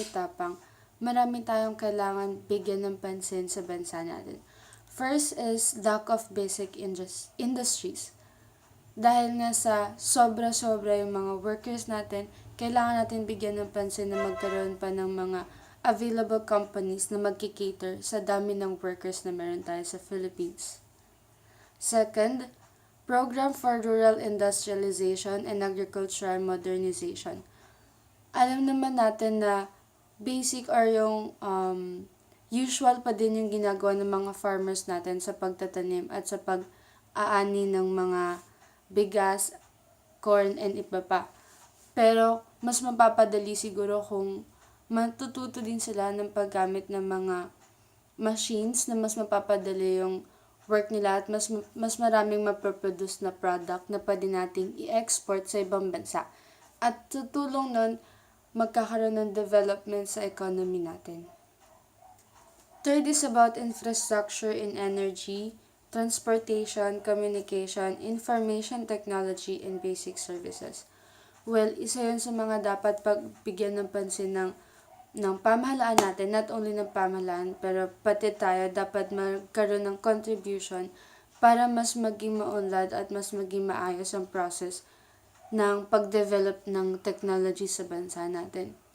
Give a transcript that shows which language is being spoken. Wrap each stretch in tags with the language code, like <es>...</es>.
<tl>Tapang, marami tayong kailangan bigyan ng pansin sa bansa natin.</tl> <en>First is lack of basic industries.</en> <tl>Dahil nga sa sobra-sobra yung mga workers natin, kailangan natin bigyan ng pansin na magkaroon pa ng mga available companies na magkikater sa dami ng workers na meron tayo sa Philippines.</tl> <en>Second, Program for Rural Industrialization and Agricultural Modernization.</en> <tl>Alam naman natin na basic or yung usual pa din yung ginagawa ng mga farmers natin sa pagtatanim at sa pag-aani ng mga bigas, corn, and iba pa. Pero mas mapapadali siguro kung matututo din sila ng paggamit ng mga machines na mas mapapadali yung work nila at mas maraming maproproduce na product na pwede nating i-export sa ibang bansa. At sa tulong nun, magkakaroon ng development sa economy natin.</tl> <en>Third is about infrastructure in energy, transportation, communication, information technology, and basic services.</en> <tl>Well, isa yun sa mga dapat pagbigyan ng pansin ng pamahalaan natin,</tl> <en>not only</en> <tl>ng pamahalaan, pero pati tayo dapat magkaroon ng contribution para mas maging maunlad at mas maging maayos ang process ng pag-develop ng technology sa bansa natin.</tl>